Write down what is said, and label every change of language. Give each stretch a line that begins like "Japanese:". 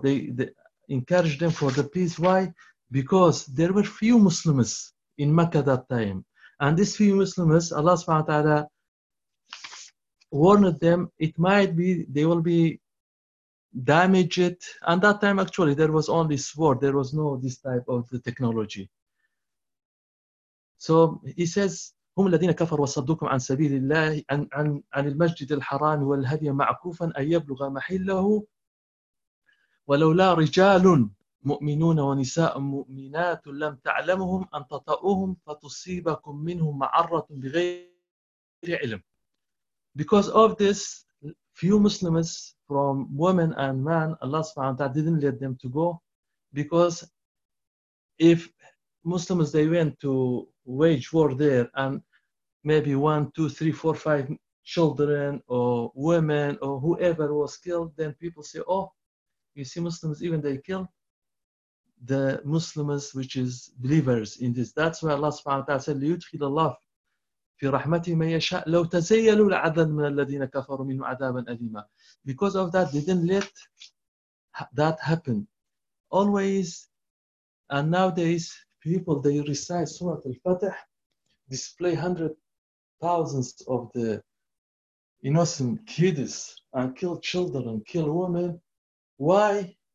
English: They encouraged them for the peace. Why? Because there were few Muslims in Mecca that time. And these few Muslims, Allah subhanahu wa ta'ala warned them, it might be, they will be damaged. And that time, actually, there was only sword. There was no this type of the technology. So he says,
Arabic: هم الذين كفروا وصدوكم عن سبيل الله عن المسجد الحرام والهدي معكوفا أن يبلغ محله ولولا رجال مؤمنون ونساء مؤمنات لم تعلمهم أن تطؤوهم فتصيبكم منهم معرة بغير علم.
English: Because of this, few Muslims from women and men, Allah subhanahu wa ta'ala didn't let them to go, because if Muslims, they went to wage war there, and maybe 1, 2, 3, 4, 5 children or women or whoever was killed, then people say, oh, you see Muslims, even they kill the Muslims, which is believers in this. That's why Allah subhanahu wa ta'ala said,
Arabic: لِيُدْخِلَ اللَّهُ فِي رَحْمَتِهِ مَنْ يَشَاءُ لَوْ تَزَيَّلُوا لَعَذَّبْنَا مِنَ الَّذِينَ كَفَرُوا مِنْهُمْ عَذَابًا أَلِيمًا.
English: Because of that, they didn't let that happen. Always, and nowadays, people, they recite Surah Al-Fatih, display 100,000s of the innocent kids and kill children, kill women. Why?